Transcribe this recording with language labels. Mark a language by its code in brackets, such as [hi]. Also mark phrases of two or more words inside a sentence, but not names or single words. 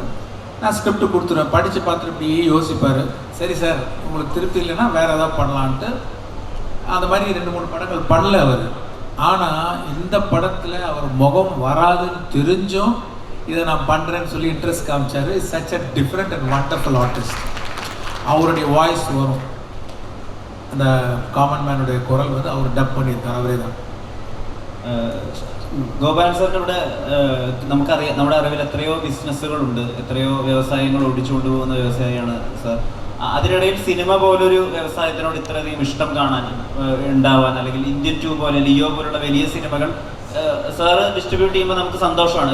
[ta] நான் ஸ்கிரிப்ட் கொடுத்துருவேன். படித்து பார்த்துட்டு இப்படியே யோசிப்பார். சரி சார், உங்களுக்கு திருப்தி இல்லைன்னா வேறு ஏதாவது பண்ணலான்ட்டு அந்த மாதிரி 2-3 படங்கள் பண்ணல அவர். ஆனால் இந்த படத்தில் அவர் முகம் வராதுன்னு தெரிஞ்சும் இதை நான் பண்ணுறேன்னு சொல்லி இன்ட்ரெஸ்ட் காமிச்சார். [en] Is such a different and wonderful artist. [ta] அவருடைய வாய்ஸ் வரும், அந்த காமன் மேனுடைய குரல் வந்து அவர் டப் பண்ணியிருக்கார், [ml] അവരേ தான். ഗോപാലൻ സാറിൻ്റെ ഇവിടെ നമുക്കറിയാം, നമ്മുടെ അറിവിൽ എത്രയോ ബിസിനസ്സുകളുണ്ട്, എത്രയോ വ്യവസായങ്ങൾ ഓടിച്ചുകൊണ്ട് പോകുന്ന വ്യവസായിയാണ് സാർ. അതിനിടയിൽ സിനിമ പോലൊരു വ്യവസായത്തിനോട് ഇത്രയധികം ഇഷ്ടം കാണാൻ ഉണ്ടാവാൻ, അല്ലെങ്കിൽ ഇന്ത്യൻ 2 പോലെ, ലിയോ പോലുള്ള വലിയ സിനിമകൾ സാറ് ഡിസ്ട്രിബ്യൂട്ട് ചെയ്യുമ്പോൾ നമുക്ക് സന്തോഷമാണ്.